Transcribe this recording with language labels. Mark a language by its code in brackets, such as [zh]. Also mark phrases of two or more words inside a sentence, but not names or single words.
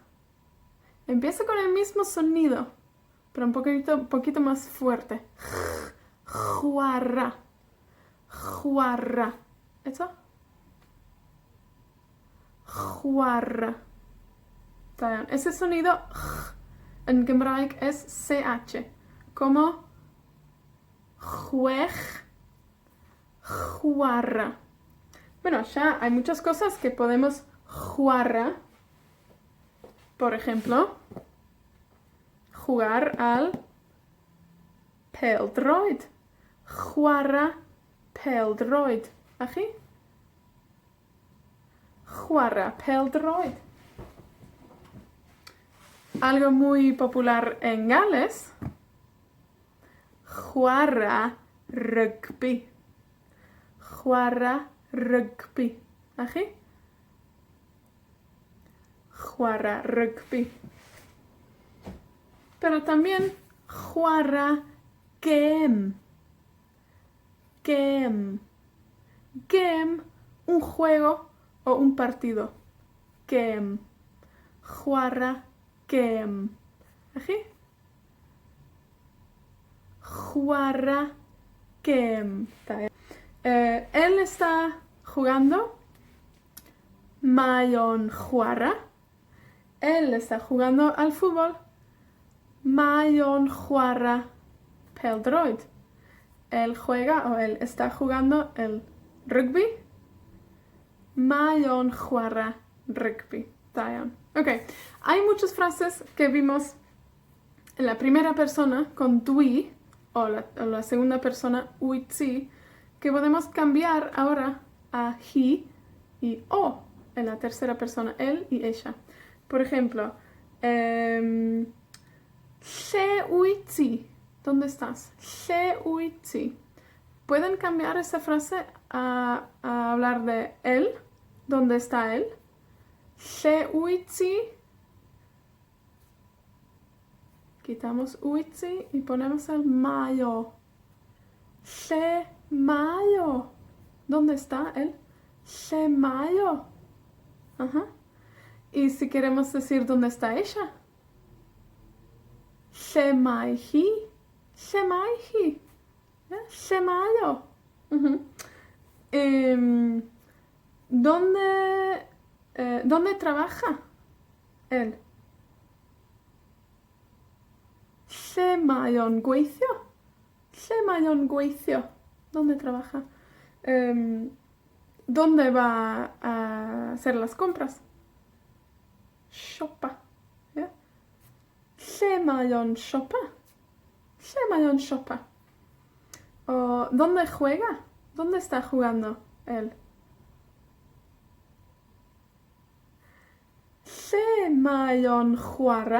[es] Empieza con el mismo sonido, pero un poquito más fuerte. [cy] Chwara. Chwara. [es] ¿Eso? [cy] Chwara. [es] Ese sonido en Gymraeg es CH, como [cy] chwech, chwara. [es] Bueno, ya hay muchas cosas que podemos chwara. Por ejemplo, jugar al pêl-droed. [cy] Chwara pêl-droed. Aquí. Chwara pêl-droed. [es] Algo muy popular en Gales. [cy] Chwara rugby. Chwara rugby. [es] Aquí. [cy] Chwara rugby. [es] Pero también [cy] chwara gêm. Gêm. Gêm, [es] un juego o un partido. [cy] Gêm. Chwara gêm. Aquí. Chwara gêm. [es] Él está jugando. [cy] Mae o'n chwara. [es] Él está jugando al fútbol. [cy] Mae o'n chwara pêl-droed. [es] Él juega o él está jugando el rugby. [cy] Mae o'n chwara rugby. [es] Ok, hay muchas frases que vimos en la primera persona con dwi o la segunda persona uitzi que podemos cambiar ahora a he y o en la tercera persona, él y ella. Por ejemplo, [cy] lle wyt ti? [es] ¿Dónde estás? [cy] Lle wyt ti? [es] Pueden cambiar esa frase a hablar de él. ¿Dónde está él? [cy] Lle wyt ti? [es] Quitamos [cy] wyt ti [es] y ponemos el [cy] mae o. Lle mae o. [es] ¿Dónde está él? [cy] Lle mae o. [es] Ajá. Y si queremos decir dónde está ella. [cy] Lle mae hi? Lle mae hi? Lle mae o. [es] Ujú. ¿Dónde trabaja él? [cy] Lle mae o'n gweithio? Lle mae o'n gweithio? [es] ¿Dónde trabaja? ¿Dónde va a hacer las compras? [cy] Siopa. ¿Ya? Lle mae o'n siopa? Lle mae o'n siopa? O, [es] ¿dónde juega? ¿Dónde está jugando él? [cy] Lle mae o'n chwara?